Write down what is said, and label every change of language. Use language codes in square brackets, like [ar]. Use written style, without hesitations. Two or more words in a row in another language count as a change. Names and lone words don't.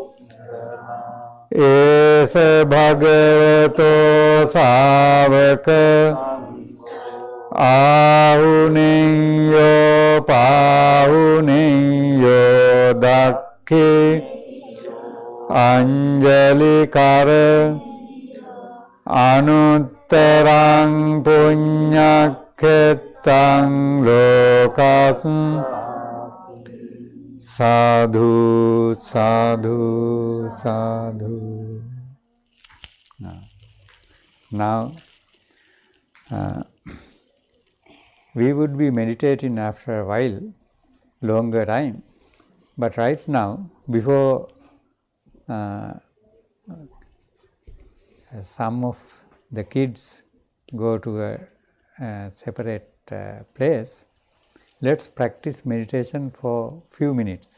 [pi] Esa bhagavato sāvaka Ahuneyo pahuneyo dakhi Anjali kara Anuttarang punyakhetang lokas Sadhu, sadhu, sadhu [en] Now, we would be meditating after a while, longer time. But right now, before some of the kids go to a separate place, let's practice meditation for few minutes.